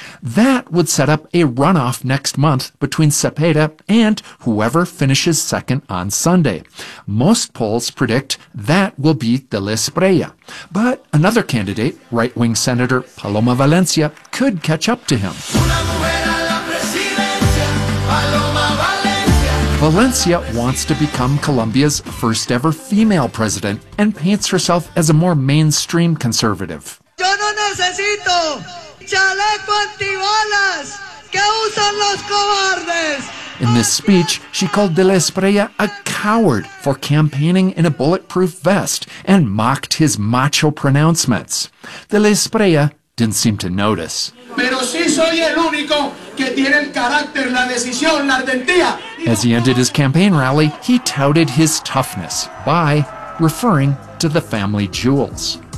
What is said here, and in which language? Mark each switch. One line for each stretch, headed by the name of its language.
English: That would set up a runoff next month between Cepeda and whoever finishes second on Sunday. Most polls predict that will be De La Estrella. But another candidate, right-wing Senator Paloma Valencia, could catch up to him.
Spanish: Una mujer a la presidencia, Paloma Valencia.
English: Valencia wants to become Colombia's first ever female president and paints herself as a more mainstream conservative.
Spanish: Yo no necesito chaleco antibalas que usan los cobardes.
English: In this speech, she called De La Estrella a coward for campaigning in a bulletproof vest and mocked his macho pronouncements. De La Estrella didn't seem to notice. As he ended his campaign rally, he touted his toughness by referring to the family jewels.